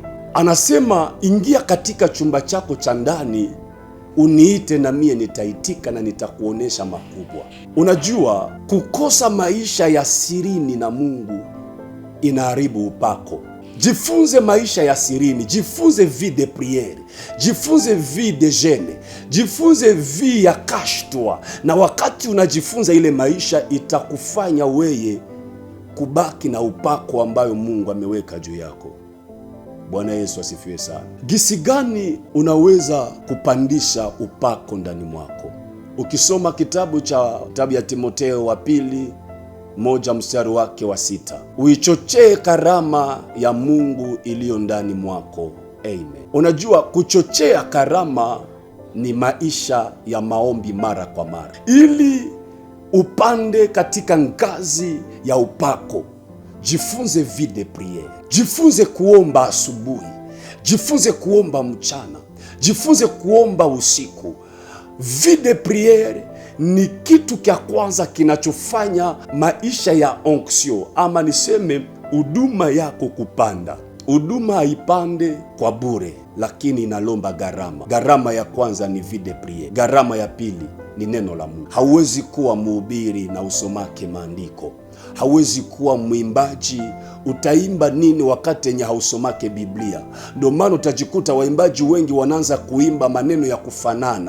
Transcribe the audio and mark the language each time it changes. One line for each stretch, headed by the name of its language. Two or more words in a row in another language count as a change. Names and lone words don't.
Swahili: Anasema, ingia katika chumba chako cha ndani uniite na mie nitaitika na nitakuonesha makubwa. Unajua, kukosa maisha ya sirini na Mungu inaharibu upako. Jifunze maisha ya sirini, jifunze
French: vie de priere,
Swahili: jifunze
French: vie de jeûne,
Swahili: jifunze vie ya
French: cache-toi.
Swahili: Na wakati unajifunza ile maisha, itakufanya weye kubaki na upako ambayo Mungu ameweka juu yako. Bwana Yesu asifiwe sana. Gisi gani unaweza kupandisha upako ndani mwako? Ukisoma kitabu ya Timotheo wa pili 1 mstari wake wa 6. Uichochee karama ya Mungu iliyo ndani mwako. Amen. Unajua, kuchochea karama ni maisha ya maombi mara kwa mara. Ili upande katika ngazi ya upako, jifunze
French: vie de priere.
Swahili: Jifunze kuomba asubuhi, jifunze kuomba mchana, jifunze kuomba usiku.
French: Vie de priere
Swahili: ni kitu cha kwanza kinachofanya maisha ya onction, ama niseme huduma yako kupanda. Huduma haipande kwa bure, lakini inalomba gharama. Gharama ya kwanza ni
French: vie de priere.
Swahili: Gharama ya pili ni neno la Mungu. Hauwezi kuwa mhubiri na usomake maandiko. Hauwezi kuwa mwimbaji, utaimba nini wakati yenye hausomake Biblia? Ndio maana utajikuta waimbaji wengi wanaanza kuimba maneno ya kufanana.